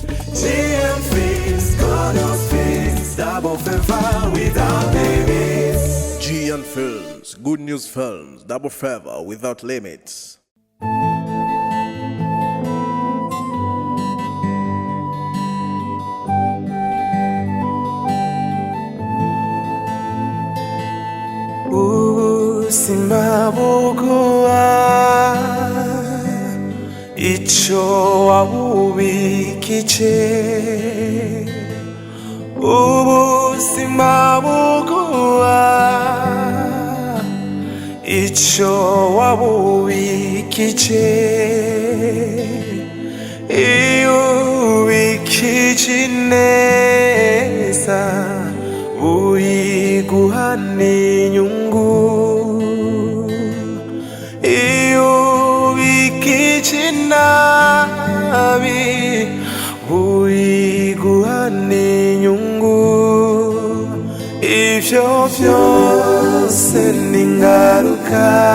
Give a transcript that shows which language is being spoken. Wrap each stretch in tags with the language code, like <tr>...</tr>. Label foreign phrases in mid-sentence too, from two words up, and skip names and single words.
<en>GNFILMS, good news films, double favor without limits. GNFILMS, good news films, double favor without limits.</en> <rn>Usimabukuwa icho wabubikije ubusimabukuwa icho wabubikije iyo ubikije neza uyiguhana inyungu nabi uyiguhana inyungu ivyo vyose n'ingaruka</rn>